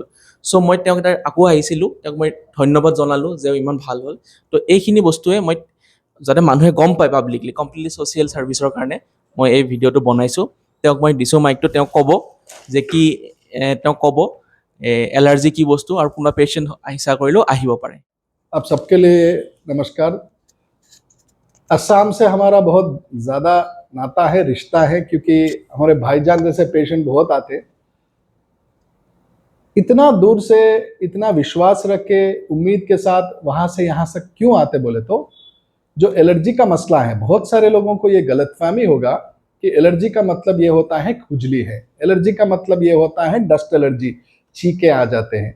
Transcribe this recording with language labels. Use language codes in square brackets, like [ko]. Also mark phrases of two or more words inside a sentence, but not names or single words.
[as] চ' মই তেওঁক তাৰ আকৌ আহিছিলোঁ, তেওঁক মই ধন্যবাদ জনালোঁ যে ইমান ভাল হ'ল। তো এইখিনি বস্তুৱে মই যাতে মানুহে গম পায় পাব্লিকলি, [en] completely social service [as] কাৰণে মই এই ভিডিঅ'টো বনাইছোঁ। তেওঁক মই দিছোঁ মাইকটো, তেওঁ ক'ব যে কি এলাৰ্জি কি বস্তু, আৰু কোনোবা পেচেণ্ট ইচ্ছা কৰিলেও আহিব পাৰে। [hi] आप सबके लिए नमस्कार। असम से हमारा बहुत ज़्यादा नाता है, रिश्ता है, क्योंकि हमारे भाईजान जैसे पेशेंट बहुत आते। इतना दूर से इतना विश्वास रख के उम्मीद के साथ वहाँ से यहाँ तक क्यों आते बोले तो जो एलर्जी का मसला है, बहुत सारे लोगों को ये गलतफहमी होगा कि एलर्जी का मतलब ये होता है खुजली है, एलर्जी का मतलब ये होता है [en] dust allergy, [hi] छींके आ जाते हैं।